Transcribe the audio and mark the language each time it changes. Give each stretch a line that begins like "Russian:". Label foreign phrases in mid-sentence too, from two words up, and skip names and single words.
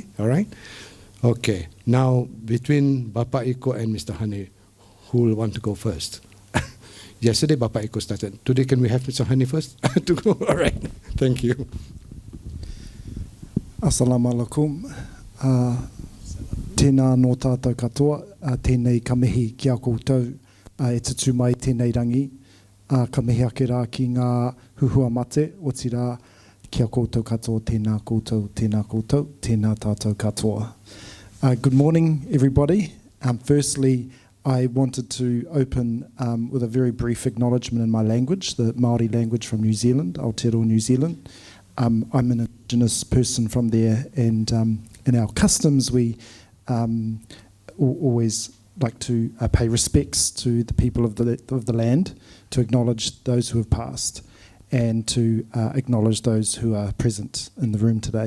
English: All right? Okay. Now, between Bapak Eko and Mr. Hani, who will want to go first? Yesterday, Bapak Eko started. Today, can we have Mr. Hani first to go? All right. Thank you. Assalamualaikum.
Māori: Tēnā no tātou katoa, tēnei ka mihi ki a koutou, e tutu mai tēnei rangi, ka mihi ake rā ki ngā huhua mate, o tira ki a koutou katoa, tēnā koutou, tēnā koutou, tēnā tātou katoa.
English: Good morning, everybody. Firstly, I wanted to open with a very brief acknowledgement in my language, the Māori language from New Zealand, Aotearoa New Zealand. I'm an Indigenous person from there, and in our customs we always like to pay respects to the people of the land, to acknowledge those who have passed, and to acknowledge those who are present in the room today.